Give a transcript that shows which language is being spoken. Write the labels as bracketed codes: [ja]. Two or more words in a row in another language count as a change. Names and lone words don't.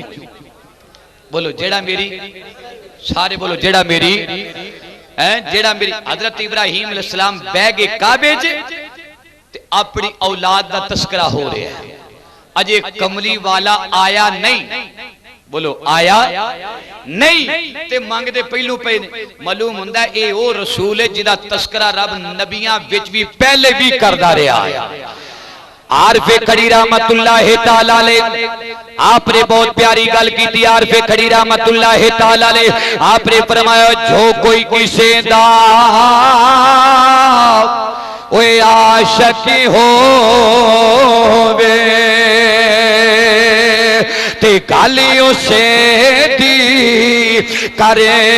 [pa] بولو جیڑا میری، سارے بولو جیڑا میری ہے، جیڑا میری حضرت ابراہیم علیہ السلام بہہ گئے کعبے چ تے اپنی اولاد دا تذکرہ ہو رہا ہے. اجے کملی والا آیا نہیں، بولو آیا نہیں تے منگدے پہلوں پے نے. معلوم ہندا اے او رسول ہے جیدا تذکرہ رب نبیاں وچ بھی پہلے بھی کردا رہا ہے. عارف کھڑی [ar] रहमतुल्लाह तआला अलैह [pa] آپ نے بہت پیاری گل کی. عارف کھڑی [ar] रहमतुल्लाह तआला अलैह [pa] آپ نے فرمایا جو کوئی کسے دا اوئے عاشق ہووے تے گل اسے دی کرے